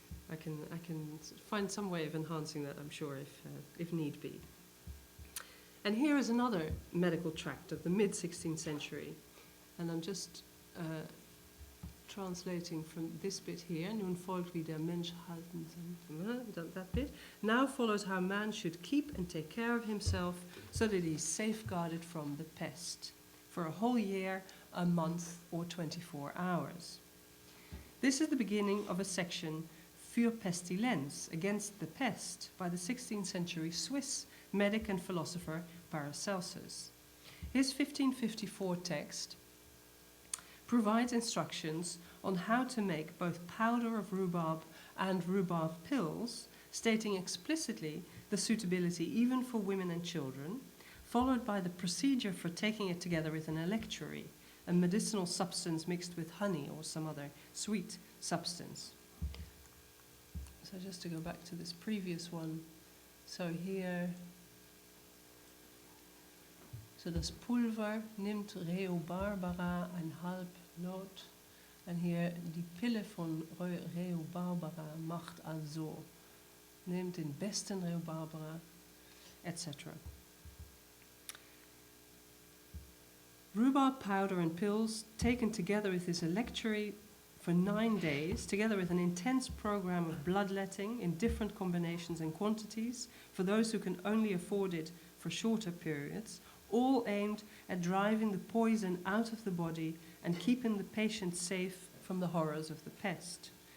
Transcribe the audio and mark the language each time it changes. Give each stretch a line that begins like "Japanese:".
English: I can find some way of enhancing that, I'm sure, if need be. And here is another medical tract of the mid-16th century. And I'm just translating from this bit here.
German: Nun folgt wie der Mensch halten soll.
English: That bit. Now follows how man should keep and take care of himself so that he is safeguarded from the pest for a whole year, a month, or 24 hours. This is the beginning of a section
German: für Pestilenz,
English: against the pest, by the 16th century Swiss medic and philosopher Paracelsus. His 1554 text provides instructions on how to make both powder of rhubarb and rhubarb pills, stating explicitly the suitability even for women and children, followed by the procedure for taking it together with an electuary, a medicinal substance mixed with honey or some other sweet substance. So just to go back to this previous one, so here,
German: so das Pulver nimmt Rhubarbara ein halb Lot,
English: and here
German: die Pille von Rhubarbara macht also, nimmt den besten Rhubarbara, etc.
English: Rhubarb powder and pills taken together with this electuary for 9 days, together with an intense program of bloodletting in different combinations and quantities for those who can only afford it for shorter periods, all aimed at driving the poison out of the body and keeping the patient safe from the horrors of the pest.